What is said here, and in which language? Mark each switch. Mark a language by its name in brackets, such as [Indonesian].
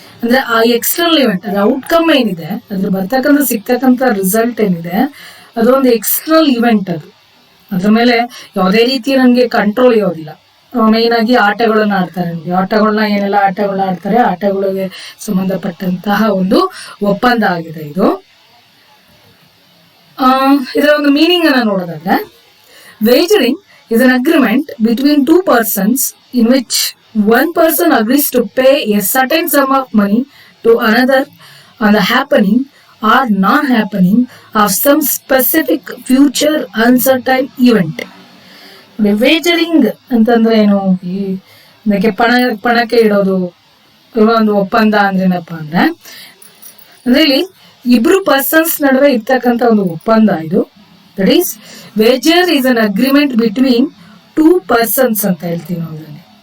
[Kannada] ಅಂದ್ರೆ ಆ external event, ಅದ್ರ ಔಟ್ಕಮ್ ಏನಿದೆ, ಅದ್ರ ಬರ್ತಕ್ಕಂಥ ಸಿಗ್ತಕ್ಕಂಥ ರಿಸಲ್ಟ್ ಏನಿದೆ, ಅದೊಂದು ಎಕ್ಸ್ಟರ್ನಲ್ ಇವೆಂಟ್. ಅದು ಅದ್ರ ಮೇಲೆ ಯಾವುದೇ ರೀತಿ ನನ್ಗೆ ಕಂಟ್ರೋಲ್ ಇರೋದಿಲ್ಲ. ಮೇನ್ ಆಗಿ ಆಟಗಳನ್ನ ಆಡ್ತಾರೆ. ನಮ್ಗೆ ಆಟಗಳನ್ನ ಏನೆಲ್ಲ ಆಟಗಳನ್ನ ಆಡ್ತಾರೆ, ಆಟಗಳಿಗೆ ಸಂಬಂಧಪಟ್ಟಂತಹ ಒಂದು ಒಪ್ಪಂದ ಆಗಿದೆ ಇದು. ಇದರ ಒಂದು ಮೀನಿಂಗ್ ಅನ್ನ ನೋಡೋದಾದ್ರೆ, [English] Wagering is an agreement between two persons in which one person agrees to pay a certain sum of money to another on the happening or non-happening of some specific future uncertain event. [Kannada] ವೇಜರಿಂಗ್ ಅಂತಂದ್ರೆ ಏನು? ಈ ಇದಕ್ಕೆ ಪಣಕ್ಕೆ ಇಡೋದು ಒಂದು ಒಪ್ಪಂದ ಅಂದ್ರೆ ಏನಪ್ಪಾ ಅಂದ್ರೆ ಇಲ್ಲಿ ಇಬ್ರು ಪರ್ಸನ್ಸ್ ನಡುವೆ ಇರ್ತಕ್ಕಂಥ ಒಂದು ಒಪ್ಪಂದ ಇದು. [English] that is wager is an agreement between two persons [Kannada] ಅಂತ ಹೇಳ್ತೀವಿ ನಾವು ಇದರಲ್ಲಿ.